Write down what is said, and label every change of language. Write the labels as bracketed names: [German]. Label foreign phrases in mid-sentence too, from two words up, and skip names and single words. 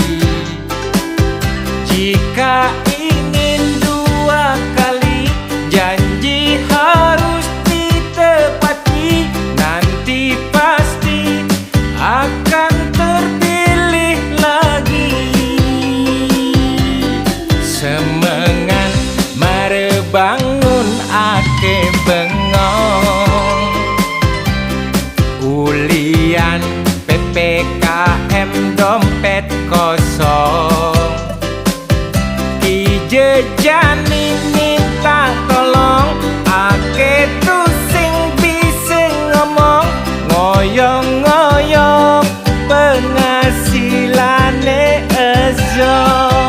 [Indonesian] Jika ingin dua kali janji harus ditepati, nanti pasti akan terpilih lagi. [Balinese] Semengan mare bangun ake bengong, ulian PPKM [Indonesian] dompet kosong. [Balinese] Ki jejani [Indonesian] minta tolong, [Balinese] ake tu sing bisa ngomong, ngoyong-ngoyong penghasilane ezong.